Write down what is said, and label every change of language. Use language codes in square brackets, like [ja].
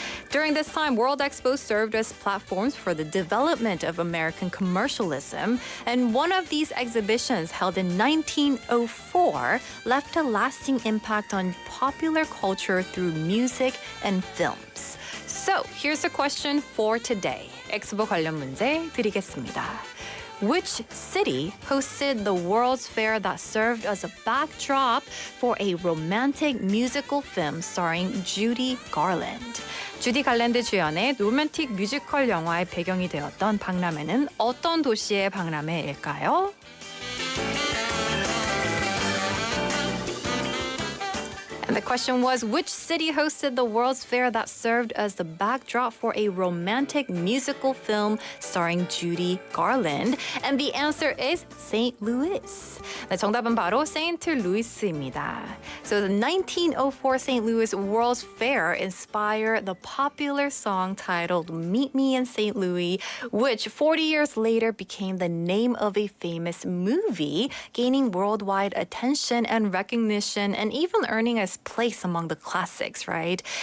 [en] During this time, World Expos served as platforms for the development of American commercialism, and one of these exhibitions, held in 1904, left a lasting impact on popular culture through music and films. So, here's a question for today. [ko] 엑스포 관련 문제 드리겠습니다. [en] Which city hosted the World's Fair that served as a backdrop for a romantic musical film starring Judy Garland? [ko] 주디 갈랜드 주연의 로맨틱 뮤지컬 영화의 배경이 되었던 박람회는 어떤 도시의 박람회일까요? [en] And the question was, which city hosted the World's Fair that served as the backdrop for a romantic musical film starring Judy Garland? And the answer is St. Louis. [ko] 네, 정답은 바로 세인트 루이스입니다. [en] So the 1904 St. Louis World's Fair inspired the popular song titled Meet Me in St. Louis, which 40 years later became the name of a famous movie, gaining worldwide attention and recognition, and even earning a place among the classics, right?